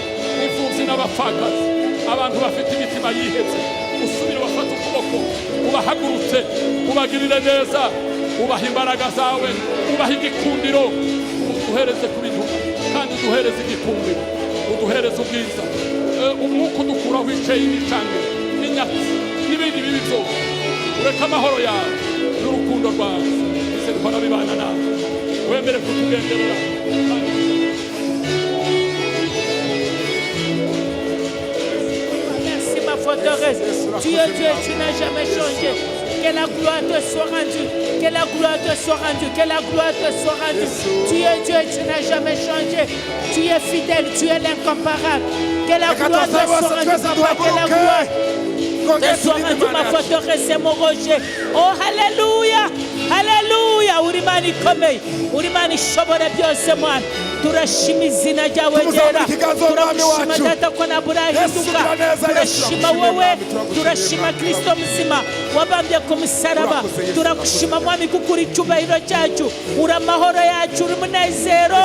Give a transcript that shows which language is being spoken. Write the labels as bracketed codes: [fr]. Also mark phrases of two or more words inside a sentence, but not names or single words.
[rw] imfubyi n'abapfakazi, abantu bafite imitima yihebye, usubire bafata ukuboko ubahagurutse, ubagirire neza, ubaha imbaraga zawe, ubaha igikundiro, uduhereze ku bintu kandi uduhereze igikundiro, uduhereze ubwiza, umwuka udukura wicaye imicange n'inyatsi n'ibindi bibi byose, ureke amahoro yawe n'urukundo rwawe bize bikora bibana nawe. wemere kutugenderera. [fr] Merci ma forteresse. Tu es Dieu, tu n'as jamais changé. Que la gloire te soit rendue. Que la gloire te soit rendue. Que la gloire te soit rendue. Tu es Dieu, tu n'as jamais changé. Tu es fidèle, tu es l'incomparable. Que la gloire te soit rendue, papa. Que la gloire te soit rendue, ma forteresse et mon rocher. Oh, alléluia. Alléluia. [rw] Urimani ikomeye. Urimani ishobora byose mwana. Turashima izina ryawe ryera. Turashima data ko nabura hinduka. Turashima wowe. Turashima Kristo muzima wabambye ku musaraba. Turagushima mwami kuko uri icyubahiro cyacu. Uri amahoro yacu, uri umunezero.